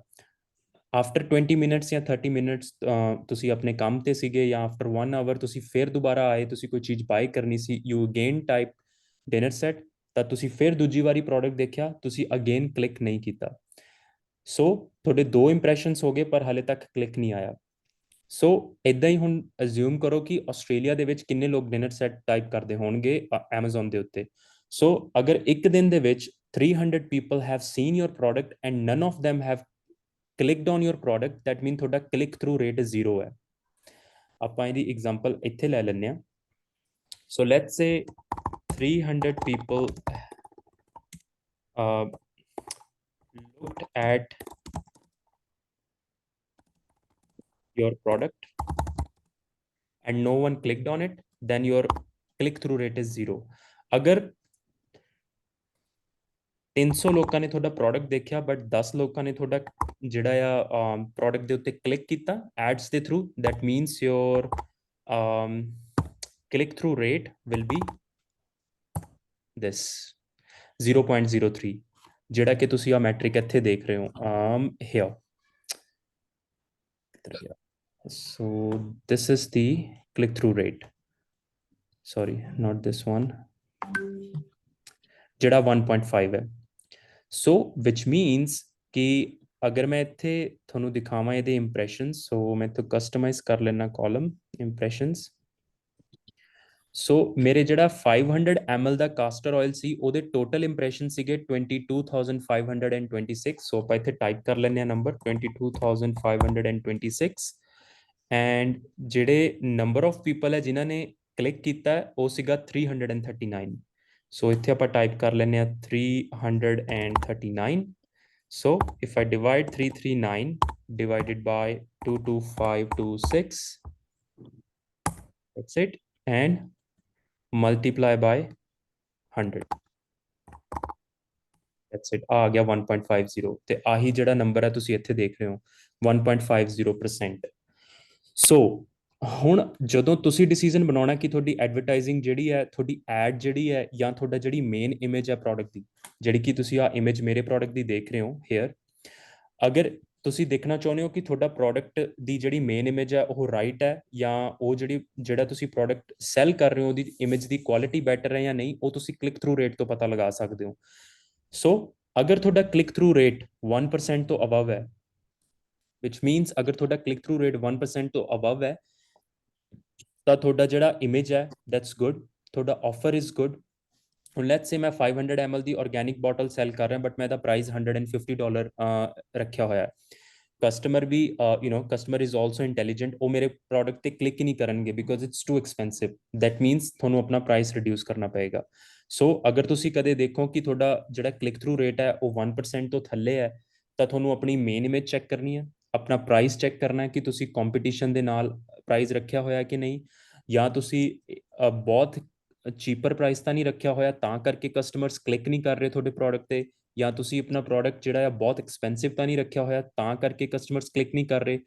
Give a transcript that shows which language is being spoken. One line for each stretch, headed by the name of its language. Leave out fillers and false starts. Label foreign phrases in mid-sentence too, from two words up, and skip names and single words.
English: after 20 minutes
Punjabi: ਜਾਂ 30 ਮਿੰਟਸ ਤੁਸੀਂ ਆਪਣੇ ਕੰਮ ਤੇ ਸੀਗੇ, ਜਾਂ
English: after 1 hour
Punjabi: ਤੁਸੀਂ ਫਿਰ ਦੁਬਾਰਾ ਆਏ, ਤੁਸੀਂ ਕੋਈ ਚੀਜ਼ ਬਾਈ ਕਰਨੀ ਸੀ,
English: you again type dinner set,
Punjabi: ਤਾਂ ਤੁਸੀਂ ਫਿਰ ਦੂਜੀ ਵਾਰੀ ਪ੍ਰੋਡਕਟ ਦੇਖਿਆ, ਤੁਸੀਂ
English: again click
Punjabi: ਨਹੀਂ ਕੀਤਾ। ਸੋ ਤੁਹਾਡੇ 2 ਇੰਪ੍ਰੈਸ਼ਨਸ ਹੋ ਗਏ, ਪਰ ਹਾਲੇ ਤੱਕ ਕਲਿੱਕ ਨਹੀਂ ਆਇਆ। ਸੋ ਇਦਾਂ ਹੀ ਹੁਣ ਅਸਿਊਮ ਕਰੋ ਕਿ ਆਸਟ੍ਰੇਲੀਆ ਦੇ ਵਿੱਚ ਕਿੰਨੇ ਲੋਕ
English: dinner set type
Punjabi: ਕਰਦੇ ਹੋਣਗੇ Amazon ਦੇ ਉੱਤੇ। ਸੋ ਅਗਰ ਇੱਕ ਦਿਨ ਦੇ ਵਿੱਚ
English: 300 people have seen your product and none of them have clicked on your product, that mean
Punjabi: ਤੁਹਾਡਾ click through rate 0 ਹੈ। ਆਪਾਂ ਇਹਦੀ ਐਗਜ਼ਾਮਪਲ ਇੱਥੇ ਲੈ ਲੈਂਦੇ ਹਾਂ।
English: so let's say 300 people looked at your product and no one clicked on it, then your click through rate is 0.
Punjabi: ਅਗਰ 300 ਲੋਕਾਂ ਨੇ ਤੁਹਾਡਾ ਪ੍ਰੋਡਕਟ ਦੇਖਿਆ ਬਟ 10 ਲੋਕਾਂ ਨੇ ਤੁਹਾਡਾ ਜਿਹੜਾ ਆ ਪ੍ਰੋਡਕਟ ਦੇ ਉੱਤੇ ਕਲਿੱਕ ਕੀਤਾ ਐਡਸ ਦੇ ਥਰੂ,
English: that means your click through rate will be this 0.03,
Punjabi: ਜਿਹੜਾ ਕਿ ਤੁਸੀਂ ਆ ਮੈਟ੍ਰਿਕ ਇੱਥੇ ਦੇਖ ਰਹੇ ਹੋ here.
English: So this is the click through rate, sorry not this one,
Punjabi: ਜਿਹੜਾ 1.5 ਹੈ.
English: So which means
Punjabi: ਕਿ ਅਗਰ ਮੈਂ ਇੱਥੇ ਤੁਹਾਨੂੰ ਦਿਖਾਵਾਂ ਇਹਦੇ ਇੰਪ੍ਰੈਸ਼ਨਸ, ਸੋ ਮੈਂ ਇੱਥੇ ਕਸਟਮਾਈਜ਼ ਕਰ ਲੈਣਾ
English: column impressions.
Punjabi: ਸੋ ਮੇਰੇ ਜਿਹੜਾ 500 ml ਦਾ
English: castor oil
Punjabi: ਸੀ ਉਹਦੇ
English: total impression
Punjabi: ਸੀਗੇ 22,526. ਸੋ ਆਪਾਂ ਇੱਥੇ ਟਾਈਪ ਕਰ ਲੈਂਦੇ ਆ ਨੰਬਰ 22,526 ਐਂਡ ਜਿਹੜੇ
English: number of people
Punjabi: ਹੈ ਜਿਨ੍ਹਾਂ ਨੇ ਕਲਿੱਕ ਕੀਤਾ ਉਹ ਸੀਗਾ 339. ਸੋ ਇੱਥੇ ਆਪਾਂ ਟਾਈਪ ਕਰ ਲੈਂਦੇ ਆ 339.
English: So if I divide 339 divided by 22526, that's it, and multiply by 100, that's it,
Punjabi: ਆ ਗਿਆ 1.50 ਤੇ ਆਹੀ ਜਿਹੜਾ ਨੰਬਰ ਹੈ ਤੁਸੀਂ ਇੱਥੇ ਦੇਖ ਰਹੇ ਹੋ 1.50%. ਸੋ ਹੁਣ ਜਦੋਂ ਤੁਸੀਂ ਡਿਸੀਜਨ ਬਣਾਉਣਾ ਕਿ ਤੁਹਾਡੀ ਐਡਵਰਟਾਈਜ਼ਿੰਗ ਜਿਹੜੀ ਹੈ, ਤੁਹਾਡੀ ਐਡ ਜਿਹੜੀ ਹੈ, ਜਾਂ ਤੁਹਾਡਾ ਜਿਹੜੀ
English: main image
Punjabi: ਹੈ ਪ੍ਰੋਡਕਟ ਦੀ, ਜਿਹੜੀ ਕਿ ਤੁਸੀਂ ਆ ਇਮੇਜ ਮੇਰੇ ਪ੍ਰੋਡਕਟ ਦੀ ਦੇਖ ਰਹੇ ਹੋ ਹੇਅਰ, ਅਗਰ ਤੁਸੀਂ ਦੇਖਣਾ ਚਾਹੁੰਦੇ ਹੋ ਕਿ ਤੁਹਾਡਾ ਪ੍ਰੋਡਕਟ ਦੀ ਜਿਹੜੀ
English: main image
Punjabi: ਹੈ ਉਹ ਰਾਈਟ ਹੈ ਜਾਂ ਉਹ ਜਿਹੜਾ ਤੁਸੀਂ
English: product sell
Punjabi: ਕਰ ਰਹੇ ਹੋ ਉਹਦੀ ਇਮੇਜ ਦੀ
English: quality better
Punjabi: ਹੈ ਜਾਂ ਨਹੀਂ, ਉਹ ਤੁਸੀਂ
English: click through rate
Punjabi: ਤੋਂ ਪਤਾ ਲਗਾ ਸਕਦੇ ਹੋ. ਸੋ ਅਗਰ ਤੁਹਾਡਾ
English: click through rate
Punjabi: 1% ਤੋਂ ਅਬਵ ਹੈ,
English: which means
Punjabi: ਅਗਰ ਤੁਹਾਡਾ
English: click through rate
Punjabi: 1% ਤੋਂ ਅਬਵ ਹੈ ਤਾਂ ਤੁਹਾਡਾ ਜਿਹੜਾ ਇਮੇਜ ਹੈ
English: that's good, ਤੁਹਾਡਾ ਆਫਰ is good.
Punjabi: ਹੁਣ
English: let's say
Punjabi: ਮੈਂ 500 ml ਦੀ
English: organic bottle sell
Punjabi: ਕਰ ਰਿਹਾ ਬਟ ਮੈਂ ਇਹਦਾ ਪ੍ਰਾਈਸ $150 ਰੱਖਿਆ ਹੋਇਆ ਹੈ. ਕਸਟਮਰ ਵੀ
English: customer is also intelligent,
Punjabi: ਉਹ ਮੇਰੇ ਪ੍ਰੋਡਕਟ ਤੇ ਕਲਿੱਕ ਹੀ ਨਹੀਂ ਕਰਨਗੇ
English: because it's too expensive. that means
Punjabi: ਤੁਹਾਨੂੰ ਆਪਣਾ
English: price reduce
Punjabi: ਕਰਨਾ ਪਏਗਾ. ਸੋ ਅਗਰ ਤੁਸੀਂ ਕਦੇ ਦੇਖੋ ਕਿ ਤੁਹਾਡਾ ਜਿਹੜਾ
English: click through rate
Punjabi: ਹੈ ਉਹ 1% ਤੋਂ ਥੱਲੇ ਹੈ ਤਾਂ ਤੁਹਾਨੂੰ ਆਪਣੀ
English: main image check
Punjabi: ਕਰਨੀ ਹੈ, ਆਪਣਾ
English: price check
Punjabi: ਕਰਨਾ ਹੈ ਕਿ ਤੁਸੀਂ ਕੰਪੀਟੀਸ਼ਨ ਦੇ ਨਾਲ ਪ੍ਰਾਈਸ ਰੱਖਿਆ ਹੋਇਆ ਕਿ ਨਹੀਂ, ਜਾਂ ਤੁਸੀਂ ਬਹੁਤ
English: cheaper price
Punjabi: ਤਾਂ ਨਹੀਂ ਰੱਖਿਆ ਹੋਇਆ ਤਾਂ ਕਰਕੇ
English: customers click
Punjabi: ਨਹੀਂ ਕਰ ਰਹੇ ਤੁਹਾਡੇ ਪ੍ਰੋਡਕਟ ਤੇ, ਜਾਂ ਤੁਸੀਂ ਆਪਣਾ ਪ੍ਰੋਡਕਟ ਜਿਹੜਾ ਆ ਬਹੁਤ ਐਕਸਪੈਂਸਿਵ ਤਾਂ ਨਹੀਂ ਰੱਖਿਆ ਹੋਇਆ ਤਾਂ ਕਰਕੇ
English: customers click
Punjabi: ਨਹੀਂ ਕਰ ਰਹੇ.